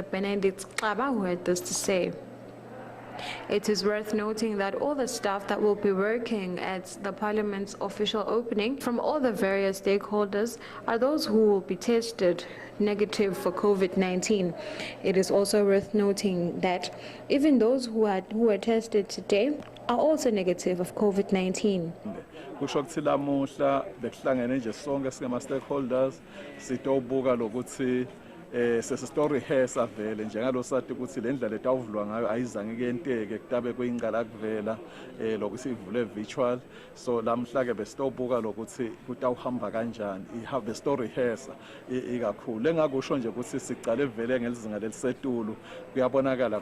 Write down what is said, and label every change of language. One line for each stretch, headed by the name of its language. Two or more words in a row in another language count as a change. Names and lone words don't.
English: Benedict Xaba, who had this to say. It is worth noting that all the staff that will be working at the Parliament's official opening from all the various stakeholders are those who will be tested negative for COVID-19. It is also worth noting that even those who were tested today are also negative of COVID-19.
Swati: Kusho ukuthi lamuhla bekuhlangene nje sonke singama stakeholders sitobuka lokuthi sesito rehearse vele njengalo sathi ukuthi le ndlela etawuvulwa ngayo ayizange kuyenteke kutabe kuyingqala kuvela lokuthi ivule virtual, so lamhla ke besitobuka lokuthi kutawuhamba kanjani ihabe sto rehearse ikakhulu engakusho nje ukuthi sicale vele ngelizinga lelisetulu kuyabonakala